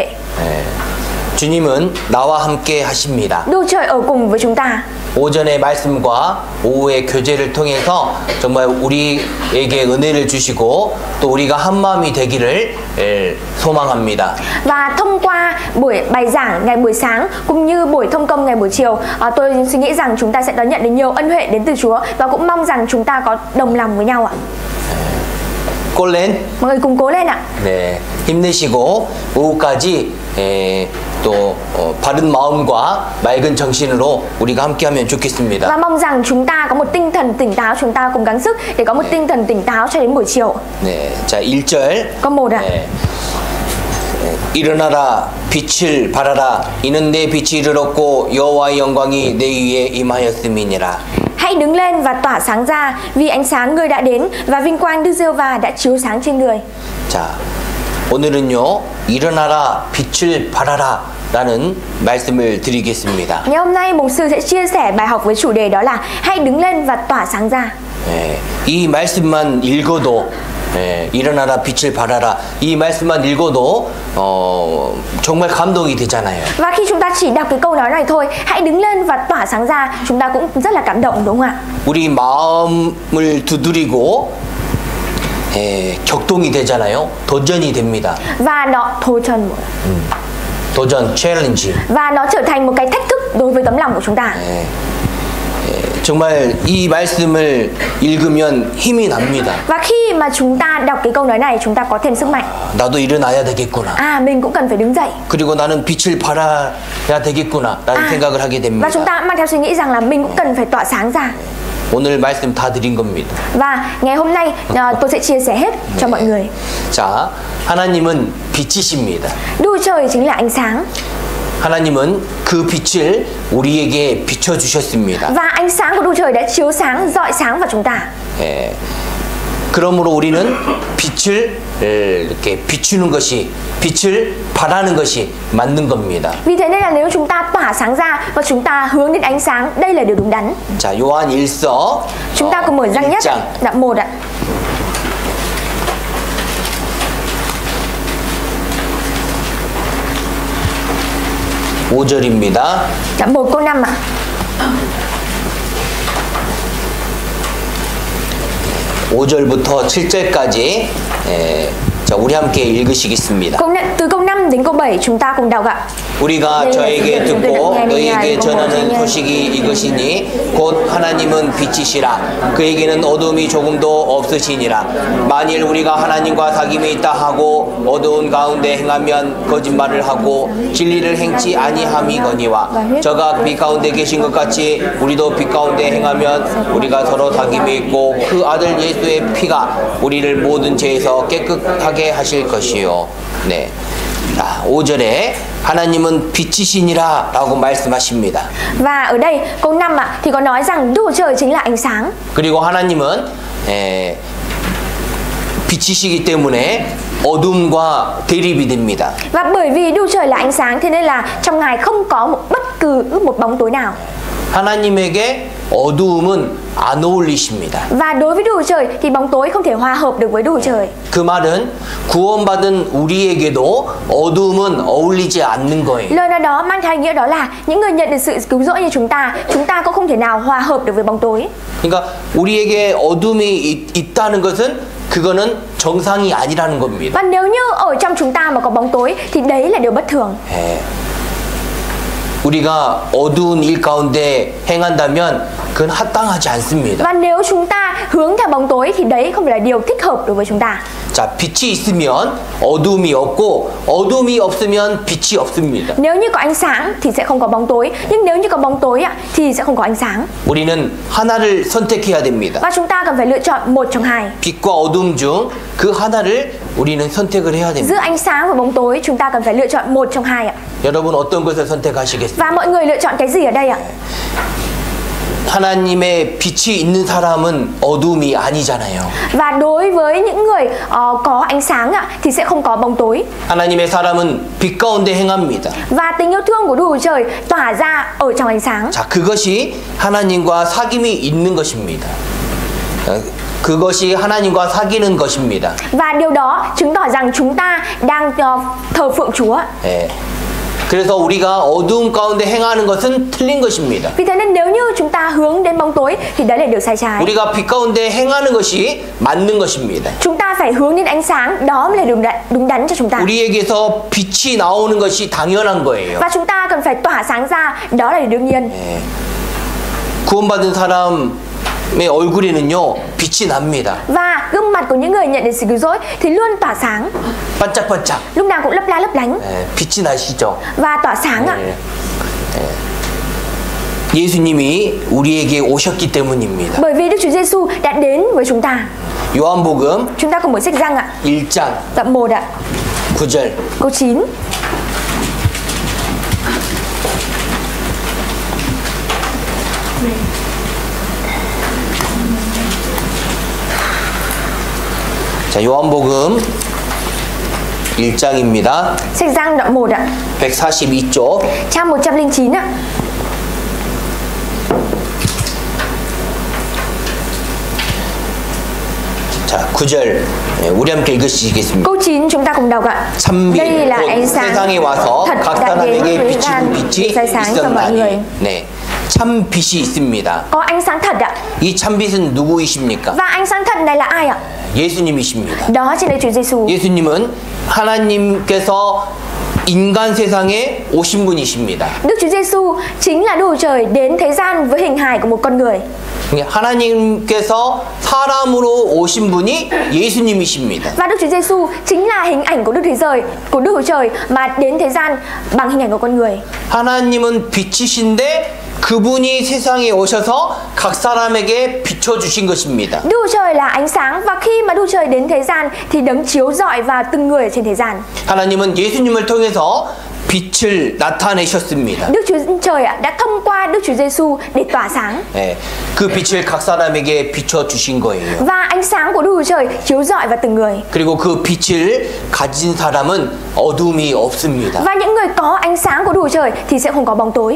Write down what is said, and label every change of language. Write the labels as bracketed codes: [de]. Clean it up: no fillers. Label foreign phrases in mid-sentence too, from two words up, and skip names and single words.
[ko] 주님은 나와 함께 하십니다. [vi] Đức Trời ở cùng với chúng ta. [ko] 오전의 말씀과 오후의 교제를 통해서 정말 우리에게 은혜를 주시고 또 우리가 한 마음이 되기를 소망합니다. [vi] Và thông qua buổi bài giảng ngày buổi sáng cũng như buổi thông công ngày buổi chiều, tôi suy nghĩ rằng chúng ta sẽ đón nhận được nhiều ân huệ đến từ Chúa và cũng mong rằng chúng ta có đồng lòng với nhau ạ. cố lên. Mọi người cùng cố lên ạ. [ko] 네, 힘내시고 오후까지 또 바른 마음과 맑은 정신으로 우리가 함께하면 좋겠습니다. [vi] Và mong rằng chúng ta có một tinh thần tỉnh táo, chúng ta cùng gắng sức để có một tinh thần tỉnh táo cho đến buổi chiều. [ko] 네, 자 1절. [vi] Câu 1 ạ. [ko] 네. 일어나라 빛을 발하라 이는 내 빛이 이르렀고 여호와의 영광이 내 위에 임하였음이니라. [vi] Hãy đứng lên và tỏa sáng ra vì ánh sáng người đã đến và vinh quang Đức Giê-hô-va đã chiếu sáng trên người. [ko] 자, 오늘은요 일어나라 빛을 발하라 라는 말씀을 드리겠습니다. [vi] Ngày hôm nay mục sư sẽ chia sẻ bài học với chủ đề đó là hãy đứng lên và tỏa sáng ra. [ko] 네, 이 말씀만 읽어도 일어나라 빛을 발하라 이 말씀만 읽어도 정말 감동이 되잖아요. [vi] Và khi chúng ta chỉ đọc cái câu nói này thôi, hãy đứng lên và tỏa sáng ra, chúng ta cũng rất là cảm động đúng không ạ? [ko] 우리 마음을 두드리고 격동이 되잖아요. 도전이 됩니다. [vi] Và nó [ko] 도전, 챌린지. [vi] và nó trở thành một cái thách thức đối với tấm lòng của chúng ta. [ko] 정말 이 말씀을 읽으면 힘이 납니다. [vi] Và khi mà chúng ta đọc cái câu nói này, chúng ta có thêm sức mạnh. [ko] 나도 일어나야 되겠구나. [vi] Mình cũng cần phải đứng dậy. [ko] 그리고 나는 빛을 발하야 되겠구나라는 생각을 하게 됩니다. [vi] Và chúng ta mang theo suy nghĩ rằng là mình cũng cần phải tỏa sáng ra. [ko] 오늘 말씀 다 드린 겁니다. [vi] Và ngày hôm nay tôi sẽ chia sẻ hết cho mọi người. [ko] 자, 하나님은 빛이십니다. [vi] Đức Trời chính là ánh sáng. [ko] 하나님은 그 빛을 우리에게 비춰 주셨습니다. [vi] Và ánh sáng của Đức Trời đã chiếu sáng, rọi sáng vào chúng ta. [ko] 그러므로 우리는 빛을 이렇게 비추는 것이 빛을 발하는 것이 맞는 겁니다. [vi] Vì thế nên là nếu chúng ta tỏa sáng ra và chúng ta hướng đến ánh sáng, đây là điều đúng đắn. [ko] 자, 요한 1서 [vi] Chúng ta cùng mở răng nhất đoạn 1 ạ. [ko] (5절입니다) [vi] Đoạn 1 câu 5 ạ. [ko] 5절부터 7절까지 자, 우리 함께 읽으시겠습니다. [vi] Từ câu 5 đến câu 7 chúng ta cùng đọc ạ. [ko] 우리가 저에게 듣고 너희에게 전하는 소식이 이것이니 곧 하나님은 빛이시라 그에게는 어둠이 조금도 없으시니라. 만일 우리가 하나님과 사귐이 있다 하고 어두운 가운데 행하면 거짓말을 하고 진리를 행치 아니함이거니와 저가 빛 가운데 계신 것 같이 우리도 빛 가운데 행하면 우리가 서로 사귐이 있고 그 아들 예수의 피가 우리를 모든 죄에서 깨끗하게 하실 것이요. 네. 자, 5절에 하나님은 빛이시니라 라고 말씀하십니다. [vi] Và ở đây câu 5 ạ thì có nói rằng Đức Trời chính là ánh sáng. [ko] 그리고 하나님은 빛이시기 때문에 어둠과 대립이 됩니다. [vi] Và bởi vì Đức Trời là ánh sáng thế nên là trong Ngài không có bất cứ một bóng tối nào. [ko] 하나님에게 어두움은 안 어울리십니다. [vi] Và đối với Đức Trời thì bóng tối không thể hòa hợp được với Đức Trời. [ko] 그 말은 구원받은 우리에게도 어두움은 어울리지 않는 거예요. [vi] Lời nói đó mang theo ý nghĩa đó là những người nhận được sự cứu rỗi như chúng ta cũng không thể nào hòa hợp được với bóng tối. [ko] 그러니까 우리에게 어둠이 있다는 것은 그거는 정상이 아니라는 겁니다. [vi] Và nếu như ở trong chúng ta mà có bóng tối thì đấy là điều bất thường. [ko] 우리가 어두운 일 가운데 행한다면 그건 합당하지 않습니다. [vi] Và nếu chúng ta hướng theo bóng tối thì đấy không phải là điều thích hợp đối với chúng ta. [ko] 자, 빛이 있으면 어둠이 없고 어둠이 없으면 빛이 없습니다. [vi] Nếu như có ánh sáng thì sẽ không có bóng tối, nhưng nếu như có bóng tối thì sẽ không có ánh sáng. [ko] 우리는 하나를 선택해야 됩니다. [vi] Và chúng ta cần phải lựa chọn một trong hai. [ko] 빛과 어둠 중 그 하나를 우리는 선택을 해야 됩니다. [vi] Giữa ánh sáng và bóng tối chúng ta cần phải lựa chọn một trong hai ạ. [ko] 여러분 어떤 것을 선택하시겠습니까? [vi] Và mọi người lựa chọn cái gì ở đây ạ? [ko] 하나님의 빛이 있는 사람은 어둠이 아니잖아요. [vi] Và đối với những người có ánh sáng thì sẽ không có bóng tối. [ko] 하나님의 사람은 빛 가운데 행합니다. [vi] Và tình yêu thương của Đức Chúa Trời tỏa ra ở trong ánh sáng. [ko] 자, 그것이 하나님과 사귐이 있는 것입니다. 그것이 하나님과 사귀는 것입니다. [vi] Và điều đó chứng tỏ rằng chúng ta đang thờ phượng Chúa. [ko] 예. 그래서 우리가 어두움 가운데 행하는 것은 틀린 것입니다. [vi] Vì thế nên nếu như chúng ta hướng đến bóng tối thì đấy là điều sai trái. [ko] 우리가 빛 가운데 행하는 것이 맞는 것입니다. [vi] Chúng ta phải hướng đến ánh sáng, đó mới là đúng đắn cho chúng ta. [ko] 우리에게서 빛이 나오는 것이 당연한 거예요. [vi] Và chúng ta cần phải tỏa sáng ra, đó là điều đương nhiên. [ko] 예. 구원받은 사람의 얼굴에는요 빛이 납니다. [vi] Và gương mặt của những người nhận được sự cứu rỗi thì luôn tỏa sáng, [ko] 반짝반짝. [vi] lúc nào cũng lấp la lấp lánh [ko] 예, 빛이 나시죠. [vi] và tỏa sáng ạ. [ko] 예. 예. 예수님이 우리에게 오셨기 때문입니다. [vi] Bởi vì Đức Chúa Giêsu đã đến với chúng ta. [ko] 요한복음 [vi] Chúng ta cùng mở sách Giăng ạ, [ko] 1장 [vi] đoạn 1 ạ, [ko] 9절. [vi] câu 9. [ko] 자, 요한복음 1장입니다. [vi] Sách Giăng đoạn 1 ạ, [ko] 142쪽. [vi] trang 109 ạ. [ko] 자, 9절. 예, 우리 함께 읽으시겠습니다. [vi] Câu 9 chúng ta cùng đọc ạ. [ko] 참빛 [vi] Đây là [ko] 곧 [vi] ánh sáng [ko] 세상에 와서 [vi] thật [ko] 각 [vi] đã đến [ko] 사람에게 [vi] với [ko] 비치는 빛이 [vi] soi sáng cho mọi người. [ko] 있었나니. 네, 참 빛이 있습니다. [vi] Có ánh sáng thật ạ. [ko] 이 참 빛은 누구이십니까? [vi] Và ánh sáng thật này là ai ạ? [ko] 예수님이십니다. [vi] Đó chính là Chúa Giêsu. [ko] 예수님은 하나님께서 인간 세상에 오신 분이십니다. [vi] Đức Chúa Giêsu chính là Đức Chúa Trời đến thế gian với hình hài của một con người. [ko] 하나님께서 사람으로 오신 분이 예수님이십니다. [vi] Và Đức Chúa Giêsu chính là hình ảnh của Đức Chúa Trời mà đến thế gian bằng hình ảnh của con người. [ko] 하나님은 빛이신데 그분이 세상에 오셔서 각 사람에게 비춰주신 것입니다. [vi] Đức Chúa Trời là ánh sáng và khi mà Đức Chúa Trời đến thế gian thì đấng chiếu rọi vào từng người ở trên thế gian. [ko] 하나님은 예수님을 통해서 빛을 나타내셨습니다. [vi] Đức Chúa Trời đã thông qua Đức Chúa Giêsu để tỏa sáng. [ko] 예, 그 빛을 각 사람에게 비춰주신 거예요. [vi] Và ánh sáng của Đức Chúa Trời chiếu rọi vào từng người. [ko] 그리고 그 빛을 가진 사람은 어둠이 없습니다. [vi] Và những người có ánh sáng của Đức Chúa Trời thì sẽ không có bóng tối.